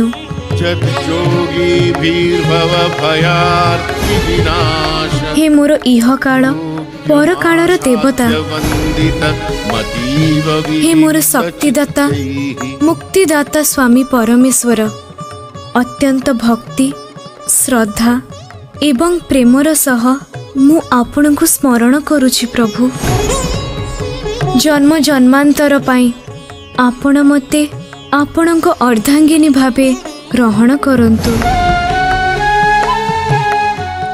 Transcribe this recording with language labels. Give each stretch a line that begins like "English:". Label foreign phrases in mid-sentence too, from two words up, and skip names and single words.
Odia: ଜଗ ଯୋଗୀ ଭୀର୍ଭବ ଭୟାର୍ତ୍ତି ବିନାଶ, ହେ ମୋର ଇହ କାଳ ପର କାଳର ଦେବତା, ବନ୍ଦିତ ମତୀବ ହେ ମୋର ଶକ୍ତିଦାତା ମୁକ୍ତିଦାତା ସ୍ୱାମୀ ପରମେଶ୍ୱର, ଅତ୍ୟନ୍ତ ଭକ୍ତି ଶ୍ରଦ୍ଧା ଏବଂ ପ୍ରେମର ସହ ମୁଁ ଆପଣଙ୍କୁ ସ୍ମରଣ କରୁଛି ପ୍ରଭୁ। ଜନ୍ମ ଜନ୍ମାନ୍ତର ପାଇଁ ଆପଣ ମତେ ଆପଣଙ୍କ ଅର୍ଦ୍ଧାଙ୍ଗିନୀ ଭାବେ ଗ୍ରହଣ କରନ୍ତୁ।